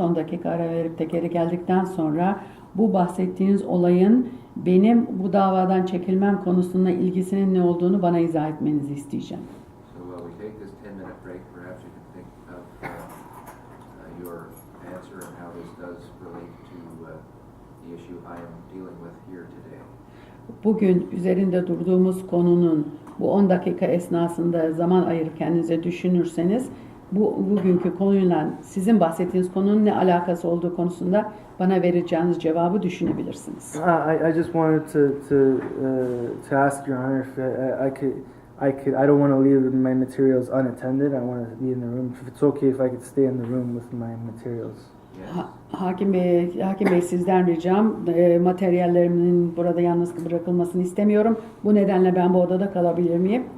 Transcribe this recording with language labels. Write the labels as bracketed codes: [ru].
[tr] 10 dakika ara verip de geri geldikten sonra bu bahsettiğiniz olayın benim bu davadan çekilmem konusunda ilgisinin ne olduğunu bana izah etmenizi isteyeceğim. [en] So while we take this 10-minute break, perhaps you can think of your answer and how this does relate to the issue I am dealing with here today. [tr] Bugün üzerinde durduğumuz konunun bu 10 dakika esnasında zaman ayırıp kendinize düşünürseniz bugünkü konuyla sizin bahsettiğiniz konunun ne alakası olduğu konusunda bana vereceğiniz cevabı düşünebilirsiniz. [en] I just wanted to ask Your Honor if I don't want to leave my materials unattended. I want to be in the room. If it's okay if I could stay in the room with my materials. [tr] Hakim Bey sizden ricam materyallerimin burada yalnız bırakılmasını istemiyorum. Bu nedenle ben bu odada kalabilir miyim?